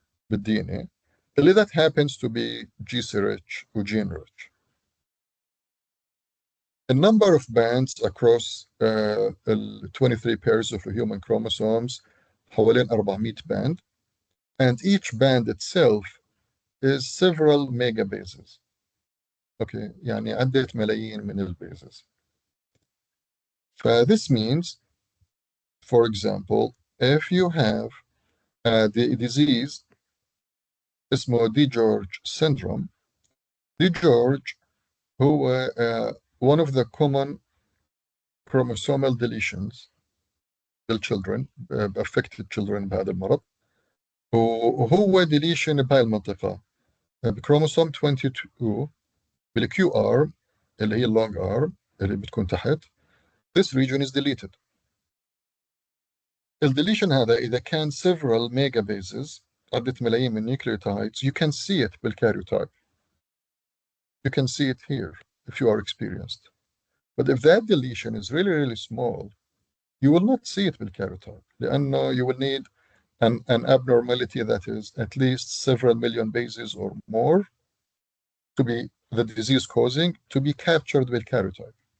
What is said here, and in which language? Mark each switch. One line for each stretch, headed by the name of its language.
Arabic: بالدي ان اي اللي
English: that happens to be GC rich وgene rich. The number of bands across 23 pairs of human chromosomes
Arabic: حوالين
English: 400 band, and each band itself is several megabases.
Arabic: Okay, يعني عدة ملايين من البيزز.
English: This means, for example, if you have the disease
Arabic: اسمه دي جورج syndrome, دي جورج هو
English: one of the common chromosomal deletions
Arabic: للchildren,
English: affected children
Arabic: بهذا المرض, وهو deletion بهاي المنطقة بكروموسوم 22 بالكيو ارم اللي هي اللونج ارم اللي بتكون تحت.
English: This region is deleted.
Arabic: الديليشن هذا إذا كان
English: several megabases
Arabic: عدة ملايين من nucleotides,
English: you can see it
Arabic: بالkaryotype.
English: You can see it here if you are experienced. But if that deletion is really, really small, you will not see it
Arabic: بالkaryotype لأنه
English: you will need an abnormality that is at least several million bases or more to be the disease causing to be captured بالkaryotype.